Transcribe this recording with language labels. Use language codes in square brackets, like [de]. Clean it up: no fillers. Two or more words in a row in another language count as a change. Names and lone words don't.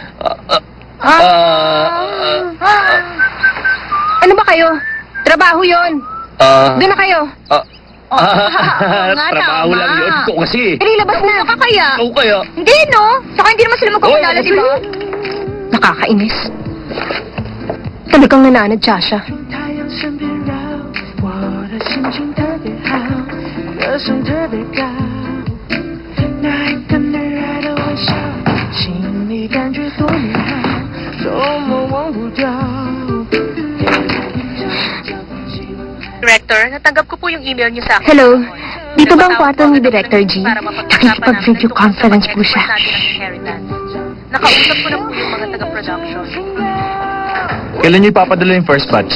[tl] Ano ba kayo? Trabaho yon. Doon na kayo. Trabaho tama. lang yun. Ikaw kasi. Ilabas na. Kaya? Ikaw kaya. Hindi, no? Saka hindi naman sila magkakilala, Oo, di ba? Nakakainis. Talagang nananadya siya. [zh] 太阳身边绕，我的心情特别好，歌声特别高。那一个女孩的微笑，心里感觉多美好，怎么忘不掉？ [tl] Director, natanggap ko po yung email niyo sa akin. Hello. Dito ba ang kwarto ni Director G? Nakikipag- [en] video conference [tl] po siya. Nakausap ko na po yung mga taga-production. Kailan niyo ipapadala yung [en] first batch?